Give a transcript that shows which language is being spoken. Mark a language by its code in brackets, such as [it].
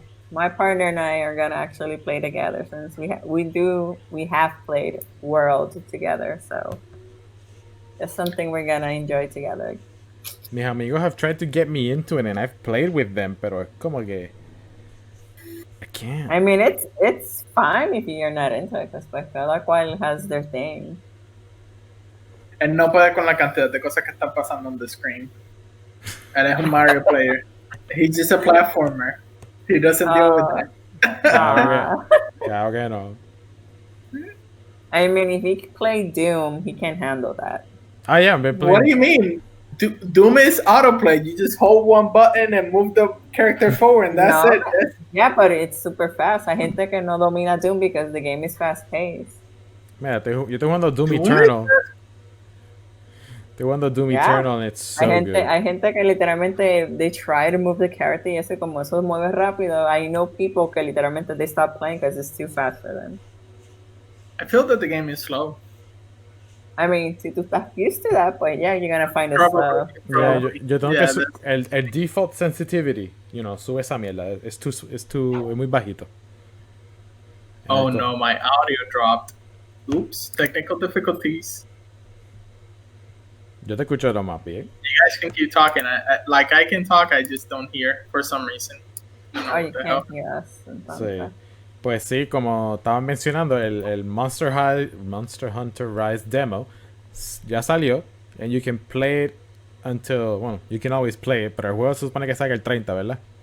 [en] My partner and I are gonna actually play together since we have played World together, so it's something we're gonna enjoy together. [es] Mis amigos [en] have tried to get me into it and I've played with them, [es] pero es como que [en] I can't. I mean, it's fine if you're not into it, because [es] pues cada cual [en] has their thing. [es] Él no puede con la cantidad de cosas que están pasando [en] on the screen. [es] Él es un [en] Mario player. He's just a platformer. He doesn't deal with that. [es] Claro que no. [en] I mean, if he can play Doom, he can handle that. Yeah, I've been playing. What do you mean? Doom is autoplay. You just hold one button and move the character forward, and that's No. it. Yeah, but it's super fast. [es] Hay gente que no domina [en] Doom because the game is fast paced. [es] Mira, yo estoy jugando Doom Doom [en] Eternal. [es] Estoy jugando [en] Doom Eternal and it's so good. [es] Hay gente que literalmente [en] they try to move the character [es] y eso como eso mueve rápido. [en] I know people [es] que literalmente [en] they stop playing because it's too fast for them. I feel that the game is slow. I mean, [es] si tú estás [en] used to that, [es] pues [en] yeah, you're gonna find it slow. [es] Yeah, yo tengo que el default sensitivity, sube esa mierda. Es muy bajito. [en] Oh no, my audio dropped. Oops, technical difficulties. [es] Yo te escucho lo más bien. [en] You guys can keep talking. I can talk, I just don't hear for some reason. Oh, you can't hear us. [es] Sí. Pues sí, como estaban mencionando, el Monster Hunter Rise demo ya salió. [en] And you can play it until, [es] bueno, [en] you can always play it, [es] pero el juego se supone que salga el 30, ¿verdad?